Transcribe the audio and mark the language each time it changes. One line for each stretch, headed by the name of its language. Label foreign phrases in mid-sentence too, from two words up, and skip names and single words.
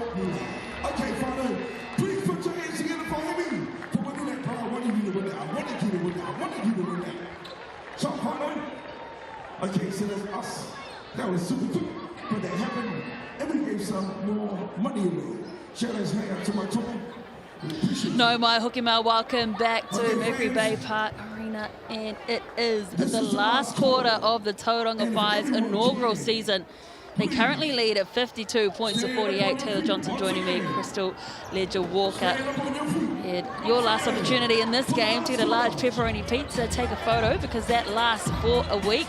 English: Okay, Father, please put your hands together for Henry. For winning that, bro. I wanted you to win that. I wanted you to win that. I wanted you to win that. So, Father. Okay, so that's us. That was super cool. But that happened. And we gave some more money away. Shout out to my tour.
Māori: No mai hoki mau,
English: welcome back to Mercury Baypark Arena, and it is the last quarter of the Tauranga Whai's inaugural season. They currently lead at 52 points to 48. Taylor Johnson joining me, Crystal Ledger Walker. And your last opportunity in this game to get a large pepperoni pizza, take a photo, because that lasts for a week.